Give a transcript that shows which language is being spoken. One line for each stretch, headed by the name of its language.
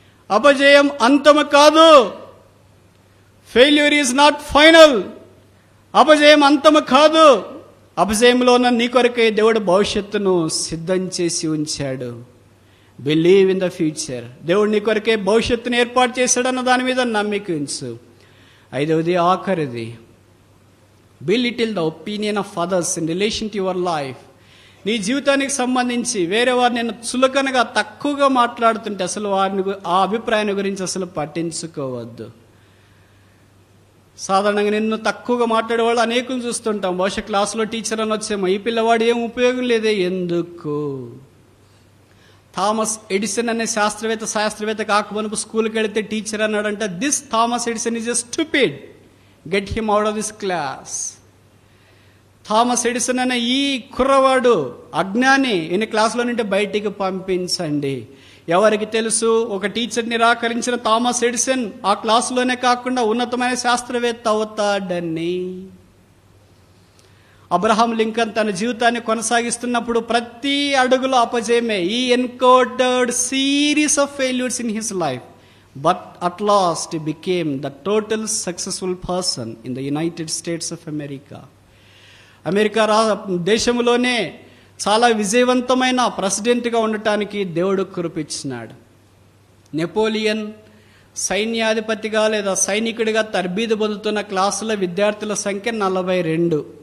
Telugu: అపజయం అంతము కాదు.
English: Failure is not final.
Telugu: అపజయం అంతము కాదు. అపజయంలో ఉన్న నీ కొరకే దేవుడు భవిష్యత్తును సిద్ధం చేసి ఉంచాడు.
English: Believe in the future.
Telugu: దేవుడు నీ కొరకే భవిష్యత్తును ఏర్పాటు చేశాడన్న దాని మీద నమ్మిక ఉంచు. ఐదవది, ఆఖరిది,
English: belittle the opinion of others in relation to your life.
Telugu: నీ జీవితానికి సంబంధించి వేరే వారు నేను చులకనగా తక్కువగా మాట్లాడుతుంటే అసలు వారిని ఆ అభిప్రాయాన్ని గురించి అసలు పట్టించుకోవద్దు. సాధారణంగా నిన్ను తక్కువగా మాట్లాడే వాళ్ళు అనేకులు చూస్తుంటాం. బహుశా క్లాసులో టీచర్ అని వచ్చేమో, ఈ పిల్లవాడు ఏం ఉపయోగం లేదే, ఎందుకు? థామస్ ఎడిసన్ అనే శాస్త్రవేత్త కాకమునుపు స్కూల్కి వెళితే టీచర్ అన్నాడంటే,
English: This Thomas Edison is a stupid, get him out of this class.
Telugu: Thomas Edison అనే ఈ కుర్రవాడు అజ్ఞాని, ఈయన క్లాసులో నుండి బయటికి పంపించండి. ఎవరికి తెలుసు, ఒక టీచర్ నిరాకరించిన థామస్ ఎడిసన్ ఆ క్లాసులోనే కాకుండా ఉన్నతమైన శాస్త్రవేత్త అవుతాడని. అబ్రహాం లింకన్ తన జీవితాన్ని కొనసాగిస్తున్నప్పుడు ప్రతి అడుగులో అపజయమే.
English: He encountered series of failures in his life, but at last he became the total successful person in the United States of America.
Telugu: America దేశంలోనే చాలా విజయవంతమైన ప్రెసిడెంట్గా ఉండటానికి దేవుడు కృపించినాడు. నెపోలియన్ సైన్యాధిపతిగా లేదా సైనికుడిగా తర్బీదు పొందుతున్న క్లాసుల విద్యార్థుల సంఖ్య 42.